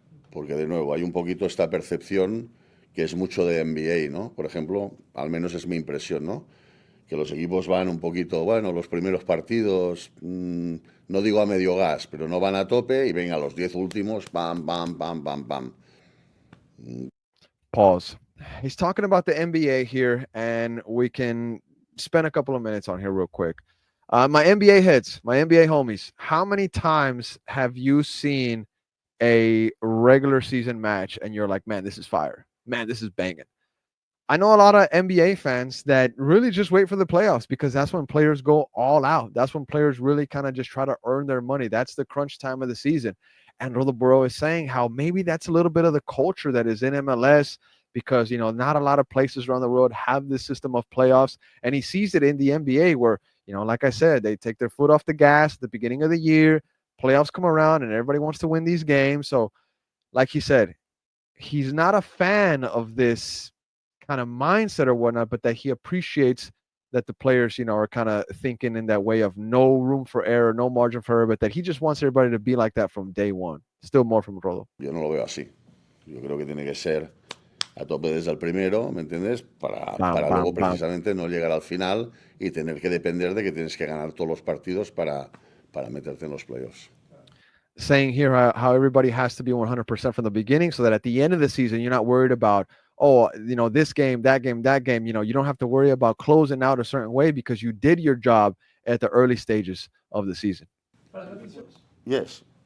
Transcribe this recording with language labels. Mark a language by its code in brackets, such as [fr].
[es] Porque de nuevo hay un poquito esta percepción que es mucho de NBA, ¿no? Por ejemplo, al menos es mi impresión, ¿no? Que los equipos van un poquito, bueno, los primeros partidos, no digo a medio gas, pero no van a tope, y venga, los 10 últimos, pam, pam, pam, pam, pam. [en] Pause. He's talking about the NBA here, and we can spend a couple of minutes on here real quick. My NBA heads, my NBA homies, how many times have you seen a regular season match and you're like, man, this is fire. Man, this is banging. I know a lot of NBA fans that really just wait for the playoffs, because that's when players go all out. That's when players really kind of just try to earn their money. That's the crunch time of the season. And Rodolfo is saying how maybe that's a little bit of the culture that is in MLS, because, not a lot of places around the world have this system of playoffs. And he sees it in the NBA where, like I said, they take their foot off the gas at the beginning of the year. Playoffs come around and everybody wants to win these games. So, like he said, he's not a fan of this kind of mindset or whatnot, but that he appreciates that the players, are kind of thinking in that way of no room for error, no margin for error, but that he just wants everybody to be like that from day one. Still more from Rodo. [es] Yo no lo veo así. Yo creo que tiene que ser a tope desde el primero, ¿me entiendes? Bam, Para bam, luego bam. precisamente no llegar al final y tener que depender de que tienes que ganar todos los partidos para meterte en los playoffs. [en] Saying here how everybody has to be 100% from the beginning so that at the end of the season, you're not worried about, oh, this game, that game, that game. You don't have to worry about closing out a certain way because you did your job at the early stages of the season. Yes.